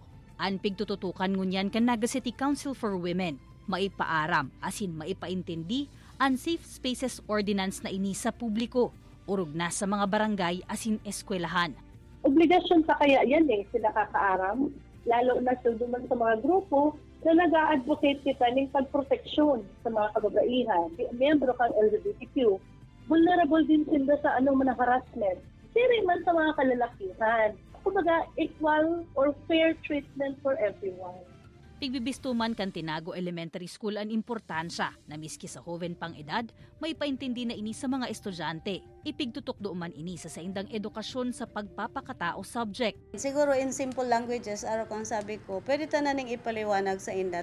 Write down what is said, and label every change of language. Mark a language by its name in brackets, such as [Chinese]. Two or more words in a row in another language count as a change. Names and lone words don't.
[Bikol] Ang pigtututukan ngunyan kan Naga City Council for Women, maipaaram asin maipaintindi ang Safe Spaces Ordinance na ini sa publiko, urog na sa mga barangay asin eskwelahan. Obligasyon sa kaya yan sila kakaaram, lalo na duman sa mga grupo na nag-a-advocate kita ng pagproteksyon sa mga kababaihan. Miyembro kang LGBTQ, vulnerable din sila sa anong mga harassment. Siri man sa mga kalalakihan. Kumbaga, [English] equal or fair treatment for everyone. [Bikol] Pigbibistuman kan Tinago Elementary School ang importansya na miski sa hoven pang edad, may paintindi na ini sa mga estudyante. Ipigtutok man ini sa saindang edukasyon sa pagpapakatao subject. Siguro [English] in simple languages, [Bikol] araw kang sabi ko, pwede tananing ipaliwanag sa inda.